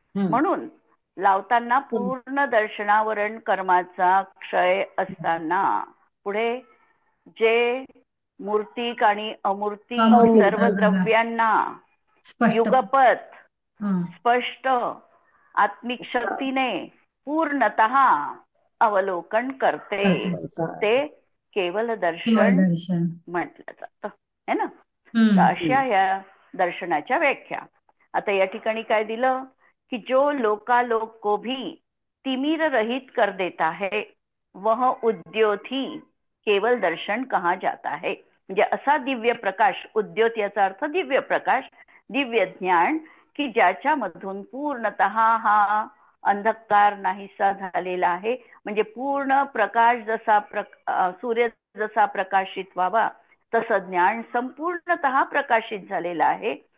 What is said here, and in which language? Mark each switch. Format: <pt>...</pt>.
<mr>म्हणून लावताना पूर्ण दर्शनावरण कर्माचा क्षय असताना पुढे जे मूर्तिक आणि अमूर्तिक सर्व द्रव्यांना युगपत स्पष्ट आत्मिक शक्तीने पूर्णतः अवलोकन करते ते केवल दर्शन म्हटलं जातं है ना. तर अशा या दर्शनाच्या व्याख्या. आता या ठिकाणी काय दिलं कि</mr> <hi>जो लोकालोक को भी तिमिर रहित कर देता है वह उद्योती केवल दर्शन कहा जाता है.</hi> <mr>म्हणजे असा दिव्य प्रकाश, उद्योत याचा अर्थ दिव्य प्रकाश, दिव्य ज्ञान की ज्याच्यामधून पूर्णतः हा अंधकार नाहीसा झालेला आहे. म्हणजे पूर्ण प्रकाश जसा सूर्य जसा प्रकाशित व्हावा तसं ज्ञान संपूर्णतः प्रकाशित झालेला आहे.</mr>